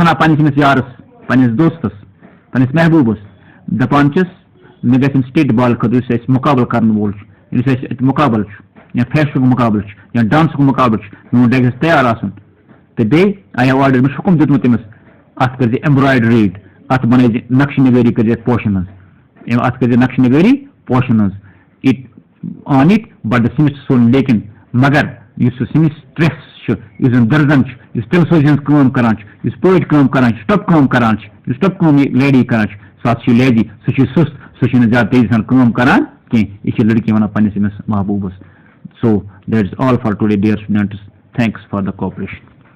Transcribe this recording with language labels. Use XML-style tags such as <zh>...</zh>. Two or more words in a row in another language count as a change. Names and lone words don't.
<ks>وَنان پنٛنِس یارس پنٛنِس دوستس پنٛنِس محبوٗبس دَپان چھِس مےٚ گژھِ</ks> <en>state ball</en> <ks>خٲطرٕ یُس اَسہِ مُقابلہٕ کَرن وول چھُ یُس اَسہِ اَتہِ مُقابلہٕ چھُ یا فیشنُک مُقابلہٕ چھُ یا ڈانسُک مُقابلہٕ چھُ میون ڈرٛیس گژھِ تیار آسُن تہٕ بیٚیہِ</ks> <en>I have order</en> <ks>مےٚ چھُ حُکم دیُتمُت تٔمِس اَتھ کٔرۍزِ ایمبرایڈری اَتھ بَنٲیزِ نقشہِ نِگٲری کٔرۍزِ اَتھ پوشن ہٕنٛز اَتھ کٔرۍزِ نقشہِ نِگٲری پوشن ہٕنٛز</ks> <en>it on it but the seamstress soon</en> <ks>لیکِن مگر یُس سُہ سِمسٹرٛیس چھُ یُس زَن دَرزن چھُ یُس تِلہٕ سوزی ہٕنٛز کٲم کران چھُ یُس پٲٹھۍ کٲم کران چھُ ٹۄپہٕ کٲم کران چھُ یُس ٹۄپہٕ کٲم یہِ لیڈی کران چھُ سُہ ہسا چھُ لیڈی سُہ چھُ سُست سُہ چھُنہٕ زیادٕ تیزی سان کٲم کران کینٛہہ یہِ چھِ لڑکی وَنان پنٛنِس أمِس محبوٗبس</ks> <en>so that is all for today dear students thanks for the cooperation</en>